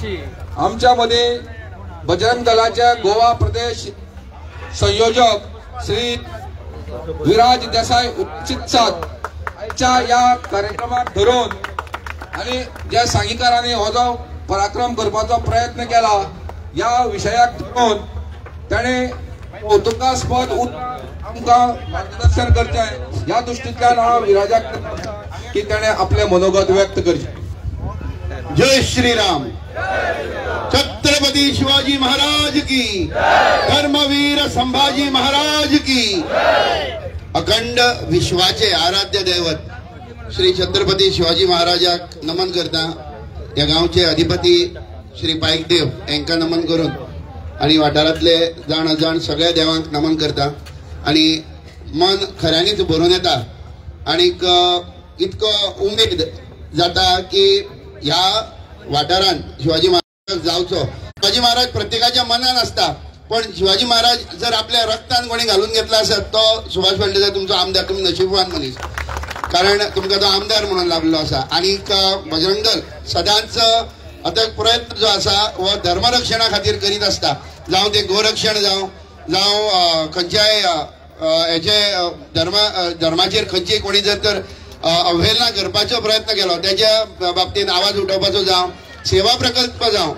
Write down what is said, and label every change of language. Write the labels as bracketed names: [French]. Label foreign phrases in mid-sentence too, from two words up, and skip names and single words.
[Konkani] आमच्या मध्ये बजरंग दलाचे गोवा प्रदेश संयोजक श्री विराज देसाई उपस्थित असतात. आजच्या या कार्यक्रमाक धरून आणि ज्या सांगीकारांनी हो जो पराक्रम करपाचो प्रयत्न केला या विषयाक धरून त्याने कौतुकास्पद आमकां मार्गदर्शन करचें या दृष्टींतल्यान हांव विराजाक की ताणें आपले मनोगत व्यक्त करचें. [Hindi] जय श्री राम. छत्रपती शिवाजी महाराज की, धर्मवीर संभाजी महाराज की. [Konkani] अखंड विश्वाचे आराध्य दैवत श्री छत्रपती शिवाजी महाराजाक नमन करता. या गांवचे अधिपती श्री पायकदेव यांका नमन करून आणि वाठारांतले जाण अजाण सगळ्या देवांक नमन करता. आणि मन खऱ्यांनीच भरून येता आणि इतको उमेद जाता की ह्या वाठारान शिवाजी महाराज जावचो. शिवाजी महाराज प्रत्येकाच्या मनान असता, पण शिवाजी महाराज जर आपल्या रक्तान कोणी घालून घेतला असत तो सुभाष फळदेसाय तुमचो आमदार. तुम्ही नशीबवान मनीस, कारण तुमकां तो आमदार म्हणून लाभलो असा. आणि बजरंग दल सदांच अथक प्रयत्न जो असा व धर्मरक्षणा खातीर करीत असता. जावं ते गोरक्षण जावं खंयच्याय हेचे धर्माचेर खंयची कोणी जर तर अवहेलना करपाचो प्रयत्न केलो त्याच्या बाबतीत आवाज उठोवपाचो जावं, सेवा प्रकल्प जावं.